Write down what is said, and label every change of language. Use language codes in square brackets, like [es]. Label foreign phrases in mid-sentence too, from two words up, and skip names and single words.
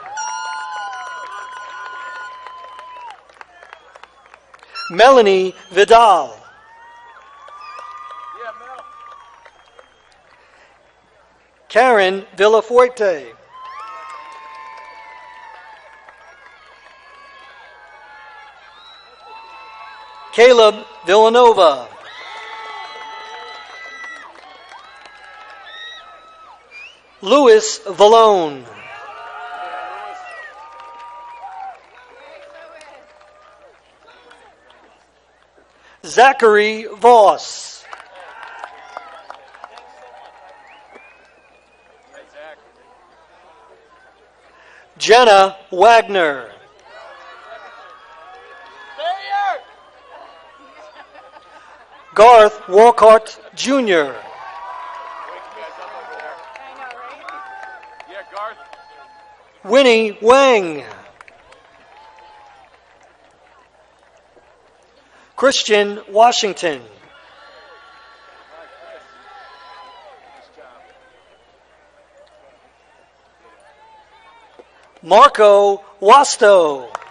[en] Melanie Vidal. Karen Villafuerte. Caleb Villanova. Louis Vallone. Zachary Voss. Jenna Wagner. Garth Walcott Jr. Winnie Wang. Christian Washington. Marco Wasto.